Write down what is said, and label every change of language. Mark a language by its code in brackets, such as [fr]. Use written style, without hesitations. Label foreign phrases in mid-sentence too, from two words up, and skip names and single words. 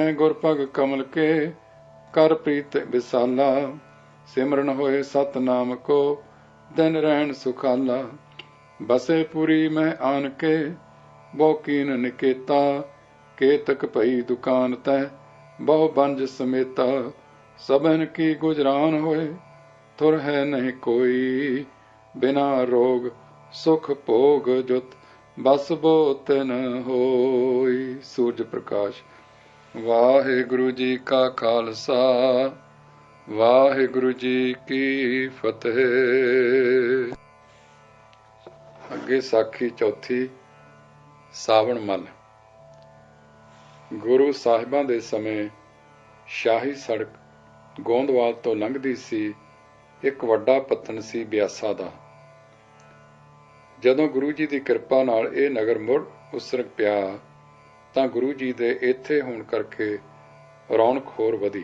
[bra] गुर पग कमल के, कर प्रीत विसाला, सिमरन होए सतनाम को, दिन रहन सुखाला, बसे पुरी में आन के, बहु कीन निकेता, केतक भई दुकान तै, बहु बंज समेता, सबन की गुजरान होए, थुर है नहीं कोई, बिना रोग सुख भोग जुत, बस बो तिन होई। सूरज प्रकाश। [pa] ਵਾਹਿਗੁਰੂ ਜੀ ਕਾ ਖਾਲਸਾ, ਵਾਹਿਗੁਰੂ ਜੀ ਕੀ ਫਤਹਿ। ਅੱਗੇ ਸਾਖੀ ਚੌਥੀ। सावण मल। ਗੁਰੂ ਸਾਹਿਬਾਂ ਦੇ ਸਮੇਂ ਸ਼ਾਹੀ ਸੜਕ ਗੋਂਦਵਾਲ ਤੋਂ ਲੰਘਦੀ ਸੀ। ਇੱਕ ਵੱਡਾ ਪੱਤਨ ਸੀ ਬਿਆਸਾ ਦਾ। ਜਦੋਂ ਗੁਰੂ ਜੀ ਦੀ ਕਿਰਪਾ ਨਾਲ ਇਹ ਨਗਰ ਮੁੜ ਉਸਰ ਪਿਆ ਤਾਂ ਗੁਰੂ ਜੀ ਦੇ ਇੱਥੇ ਹੋਣ ਕਰਕੇ ਰੌਣਕ ਹੋਰ ਵਧੀ।